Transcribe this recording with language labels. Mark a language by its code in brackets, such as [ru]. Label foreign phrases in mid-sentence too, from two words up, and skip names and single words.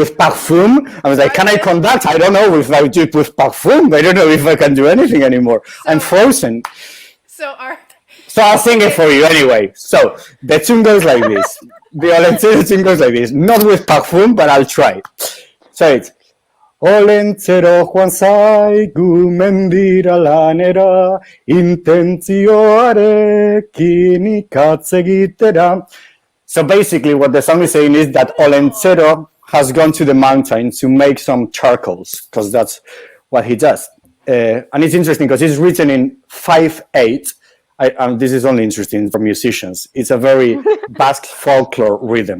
[en] with parfum." I was like, "Can I private. conduct?" I don't know if I do it with parfum. I don't know if I can do anything anymore. I'm So, frozen. so our. So I'll sing it Okay. for you anyway. So the tune goes like this. The Olentero tune goes like this. Not with parfum, but I'll try. So it's [eu] Olentero Juan Saigu mendira lanera intenzioarekin ikatzegitera. [en] So basically, what the song is saying is that Beautiful. Olentero has gone to the mountain to make some charcoals, because that's what he does. And it's interesting because it's written in 5/8. And this is only interesting for musicians. It's a very Basque folklore rhythm.